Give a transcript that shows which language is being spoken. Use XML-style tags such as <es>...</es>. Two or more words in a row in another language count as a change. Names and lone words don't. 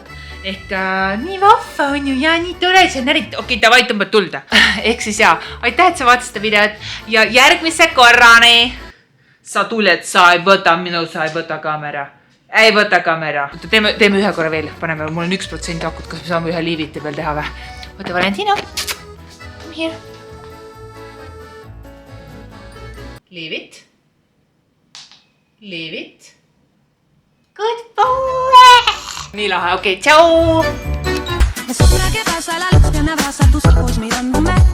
<et>Ehk nii vahva on ju ja nii tore, see on eriti, okei, davai, tõmbad tulda. Ehk siis jaa, aitäh, et sa vaatasid seda videot ja järgmise korrani sa tuled, sa ei võta kaamera. Ei võta kaamera. Teeme ühe korra veel, paneme, mul on 1% akut, kas me saame ühe liiviti veel teha või? Võta Valentino,</et> <en>come here. Leave it. Leave it. Good boy.</en> <et>Nii lahe, okei, tšau.</et> <es>Es hora que pasa la luz que me abraza tus ojos mirándome.</es>